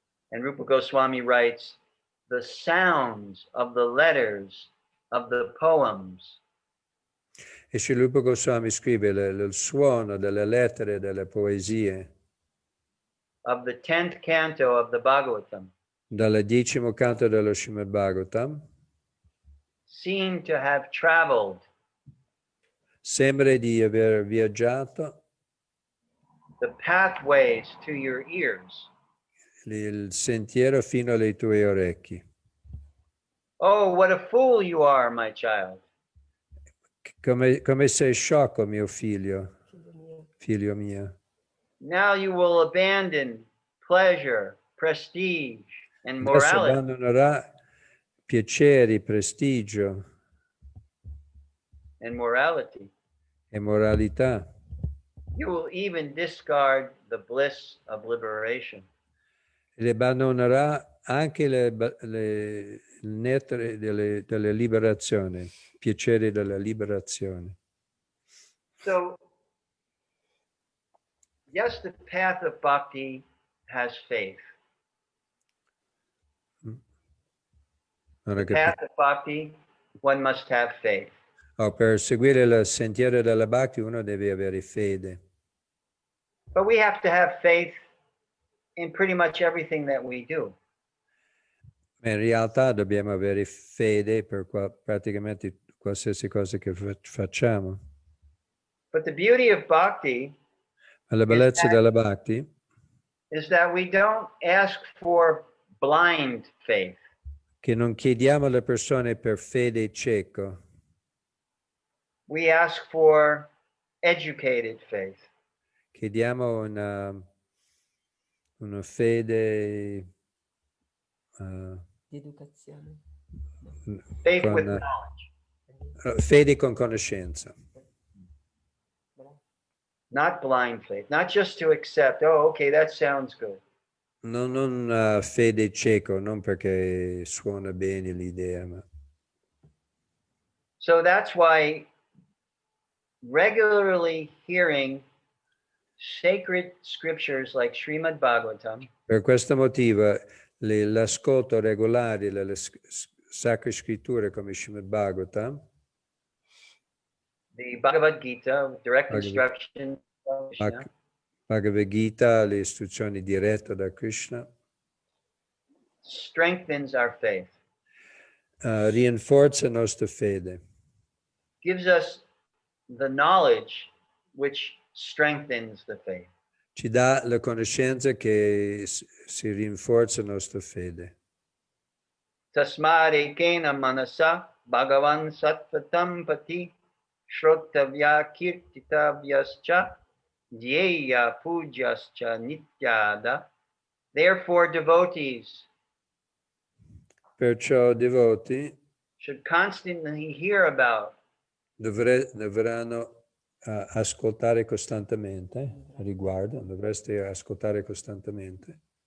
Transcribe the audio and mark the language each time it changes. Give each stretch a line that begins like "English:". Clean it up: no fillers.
English: And Rupa Goswami writes, the sounds of the letters of the poems.
Italian: E Sri Rupa Goswami scrive il suono delle lettere e delle poesie.
English: Of the 10th canto of the Bhagavatam.
Italian: Dal 10° canto dello Srimad Bhagavatam.
English: Seem to have traveled.
Italian: Sembra di aver viaggiato.
English: The pathways to your ears.
Italian: Il sentiero fino alle tue orecchi.
English: Oh, what a fool you are, my child.
Italian: Come sei sciocco, mio figlio mio.
English: Now you will abandon pleasure, prestige, and
Italian: Adesso
English: morality.
Italian: abbandonerà piaceri, prestigio
English: And morality.
Italian: e moralità.
English: You will even discard the bliss of liberation.
Italian: E abbandonerà anche il nettare della liberazione, piacere della liberazione.
English: So, yes, the path of bhakti has faith. The path of bhakti, one must have faith.
Italian: Per seguire il sentiero della Bhakti uno deve avere fede.
English: But we have to have faith in pretty much everything that we do.
Italian: Ma in realtà dobbiamo avere fede per praticamente qualsiasi cosa che facciamo.
English: But the beauty of Bhakti
Italian: Ma la bellezza della Bhakti
English: is that we don't ask for blind faith.
Italian: che non chiediamo alle persone per fede cieco,
English: We ask for educated faith.
Italian: chiediamo una fede Di educazione.
English: Faith with
Italian: con,
English: knowledge.
Italian: fede con conoscenza.
English: Not blind faith. Not just to accept, oh, okay, that sounds good.
Italian: Non fede cieco, non perché suona bene l'idea, ma
English: So that's why regularly hearing sacred scriptures like Srimad Bhagavatam,
Italian: per questo motivo l'ascolto regolare delle sacre scritture come Srimad Bhagavatam,
English: the Bhagavad Gita, direct instruction from Krishna,
Italian: Bhagavad Gita, le istruzioni dirette da Krishna,
English: strengthens our faith,
Italian: rinforza la nostra fede,
English: gives us the knowledge which strengthens the faith.
Italian: ci dà la conoscenza che si rinforza la nostra fede.
Sanskrit: Tasmade kena manasa bhagavan sattvatam pati shrotavya kirtitavyascha dhyeya pujaschа nityada.
English: Therefore, devotees
Italian: Perciò devoti
English: should constantly hear about,
Italian: dovranno ascoltare costantemente, dovreste ascoltare costantemente,